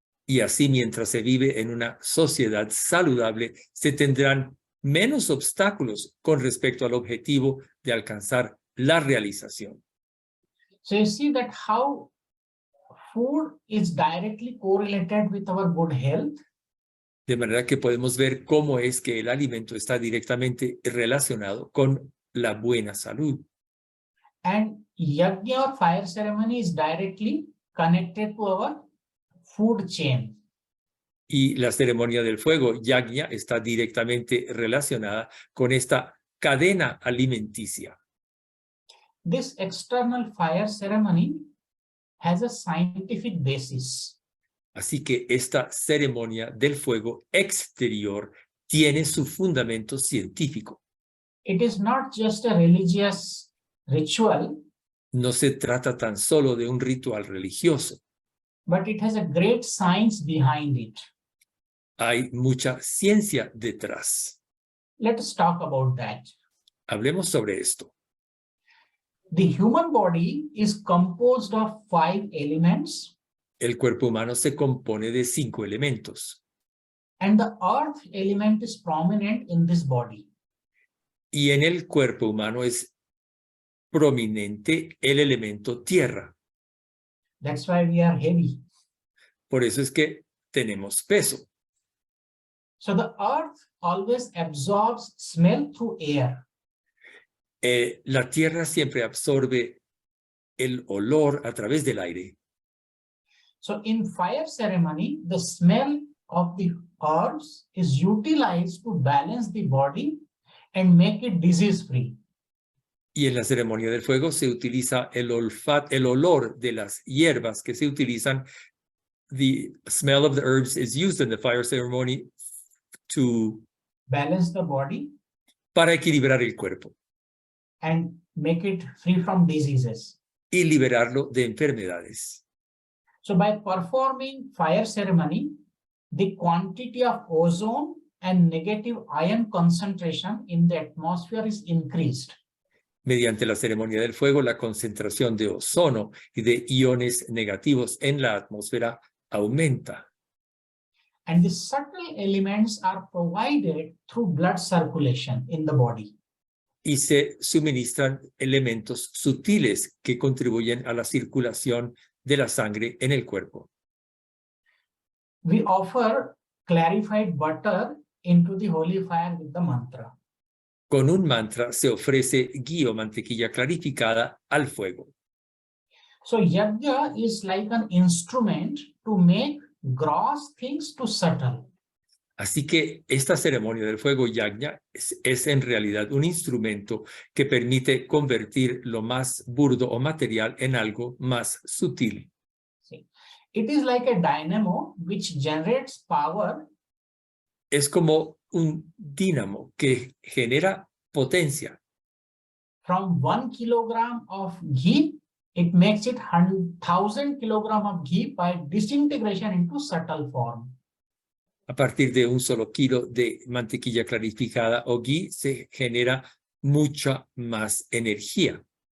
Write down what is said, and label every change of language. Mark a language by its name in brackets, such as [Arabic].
[Spanish] Y así, mientras se vive en una sociedad saludable, se tendrán menos obstáculos con respecto al objetivo de alcanzar la realización. [English] So you see that how food is directly correlated with our good health. [Spanish] De manera que podemos ver cómo es que el alimento está directamente relacionado con la buena salud. [English] And yajna or fire ceremony is directly connected to our food chain. [Spanish] Y la ceremonia del fuego, yajna, está directamente relacionada con esta cadena alimenticia. [English] This external fire ceremony has a scientific basis. [Spanish] Así que esta ceremonia del fuego exterior tiene su fundamento científico. [English] It is not just a religious ritual, [Spanish] No se trata tan solo de un ritual religioso. [English] but it has a great science behind it. [Spanish] Hay mucha ciencia detrás. [English] Let's talk about that. [Spanish] Hablemos sobre esto. [English] The human body is composed of 5 elements, [Spanish] El cuerpo humano se compone de 5 elementos. [English] and the earth element is prominent in this body. [Spanish] Y en el cuerpo humano es prominente el elemento tierra. [English] That's why we are heavy. [Spanish] Por eso es que tenemos peso. [English] So the earth always absorbs smell through air. [Spanish] La tierra siempre absorbe el olor a través del aire. [English] So in fire ceremony, the smell of the herbs is utilized to balance the body and make it disease-free. [Spanish] Y en la ceremonia del fuego se utiliza el olor de las hierbas que se utilizan. [English] The smell of the herbs is used in the fire ceremony to Balance the body [Spanish] para equilibrar el cuerpo [English] and make it free from diseases. [Spanish] y liberarlo de enfermedades. [English] So by performing fire ceremony, the quantity of ozone and negative ion concentration in the atmosphere is increased. [Spanish] Mediante la ceremonia del fuego, la concentración de ozono y de iones negativos en la atmósfera aumenta. [English] And the subtle elements are provided through blood circulation in the body. [Spanish] Y se suministran elementos sutiles que contribuyen a la circulación de la sangre en el cuerpo. [English] We offer clarified butter into the holy fire with the mantra. [Spanish] Con un mantra se ofrece ghee o mantequilla clarificada al fuego. [English] So yajna is like an instrument to make gross things to subtle. [Spanish] Así que esta ceremonia del fuego yajna es en realidad un instrumento que permite convertir lo más burdo o material en algo más sutil. [English] It is like a dynamo which generates power. [Spanish] Es como un dínamo que genera potencia. [English] From 1 kilogram of ghee, it makes it 1,000 kilogram of ghee by disintegration into subtle form. [Spanish] A partir de un solo kilo de mantequilla clarificada o ghee se genera mucha más energía.